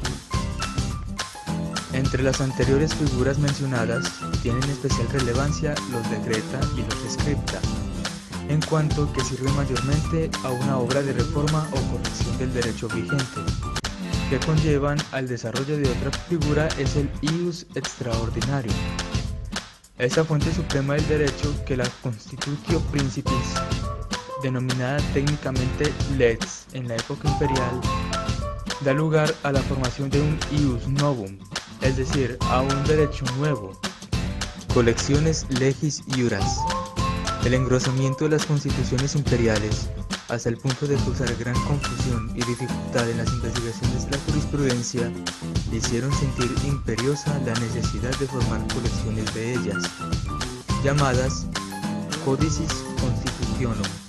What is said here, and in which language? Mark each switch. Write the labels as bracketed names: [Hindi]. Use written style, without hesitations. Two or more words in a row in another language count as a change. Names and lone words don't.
[Spanish] Entre las anteriores figuras mencionadas tienen especial relevancia los decreta y los scripta, en cuanto que sirve mayormente a una obra de reforma o corrección del derecho vigente, que conllevan al desarrollo de otra figura es el [Latin] ius extraordinarium. [Spanish] Esa fuente suprema del derecho que la [Latin] Constitutio Principis, [Spanish] denominada técnicamente lex en la época imperial, da lugar a la formación de un [Latin] ius novum, [Spanish] es decir, a un derecho nuevo. Colecciones [Latin] legis iuras. [Spanish] El engrosamiento de las constituciones imperiales, hasta el punto de causar gran confusión y dificultad en las investigaciones de la jurisprudencia, hicieron sentir imperiosa la necesidad de formar colecciones de ellas, llamadas [Latin] Codicis Constitutionum.